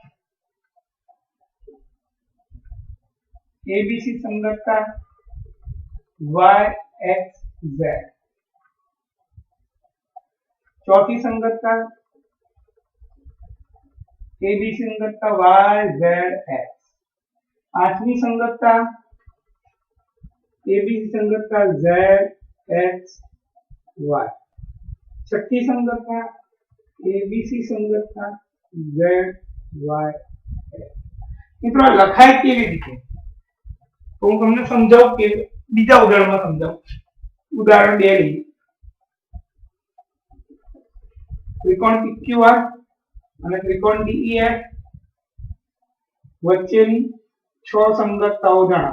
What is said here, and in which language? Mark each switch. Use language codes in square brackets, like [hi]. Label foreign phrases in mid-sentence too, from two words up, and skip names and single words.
[gu] ABC સંગતતા YXZ, ચોથી સંગતતા ABC સંગતતા YZX, [hi] आठवीं संगतता ABC संगतता ZXY, छठी संगतता ABC संगतता ZYX. [gu] મિત્રો લખાય કેવી રીતે તો હું તમને સમજાવું કે બીજા ઉદાહરણમાં સમજાવું. ઉદાહરણ 2 લઈએ. ત્રિકોણ PQR અને ત્રિકોણ DEF વચ્ચેની 6 સંગતતાઓ જણાવો.